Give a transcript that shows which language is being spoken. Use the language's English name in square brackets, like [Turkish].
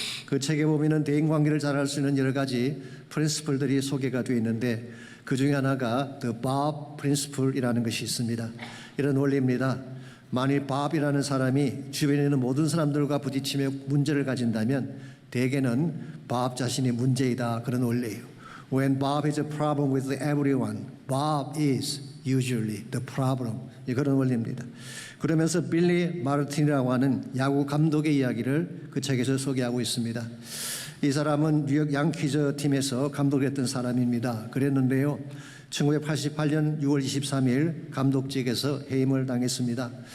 [Korean] 그 책에 보면은 대인관계를 잘할 수 있는 여러 가지 프린시플들이 소개가 되어 있는데 그 중에 하나가 The Bob Principle이라는 것이 있습니다. 이런 원리입니다. 만일 Bob이라는 사람이 주변에 있는 모든 사람들과 부딪히며 문제를 가진다면 대개는 Bob 자신이 문제이다, 그런 원리예요. [English] When Bob has a problem with everyone, Bob is usually the problem. [Korean] 그런 원리입니다. 그러면서 빌리 마르틴이라고 하는 야구 감독의 이야기를 그 책에서 소개하고 있습니다. 이 사람은 뉴욕 양키즈 팀에서 감독을 했던 사람입니다. 그랬는데요, 1988년 6월 23일 감독직에서 해임을 당했습니다.